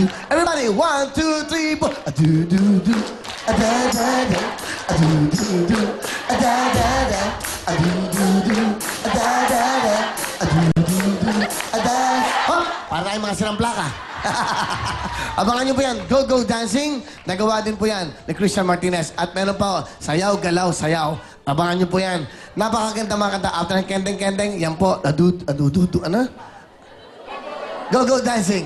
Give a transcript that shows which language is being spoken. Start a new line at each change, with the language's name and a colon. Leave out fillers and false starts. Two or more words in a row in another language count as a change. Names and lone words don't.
English: Everybody, 1, 2, 3, 4. A-do-do-do, a-da-da-da, a-do-do-do, a-da-da-da, a-do-do-do, a-da-da-da, a-do-do-do, a-da. Hop!
Filipino: Para tayong mga sirang plaka. Abangan niyo po yan. Go, Go Dancing. Nagawa din po yan ni Christian Martinez. At meron pa, Sayaw, Galaw, Sayaw. Abangan niyo po yan. Napakaganda mga kanta. After ng kendeng-kendeng, yan po. Adu-du-du, ano? Go, Go Dancing.